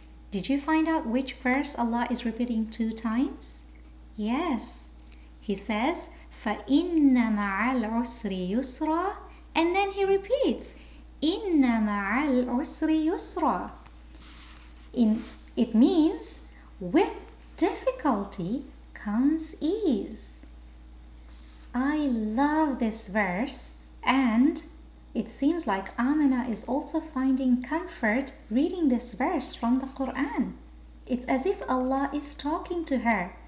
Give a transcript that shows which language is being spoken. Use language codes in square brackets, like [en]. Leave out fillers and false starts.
[en] Did you find out which verse Allah is repeating 2 times? Yes. He says, [ar] فَإِنَّ مَعَ الْعُسْرِ يُسْرًا, [en] and then He repeats, [ar] إِنَّ مَعَ الْعُسْرِ يُسْرًا. [en] It means, with difficulty comes ease. I love this verse, and it seems like Aamenah is also finding comfort reading this verse from the Quran. It's as if Allah is talking to her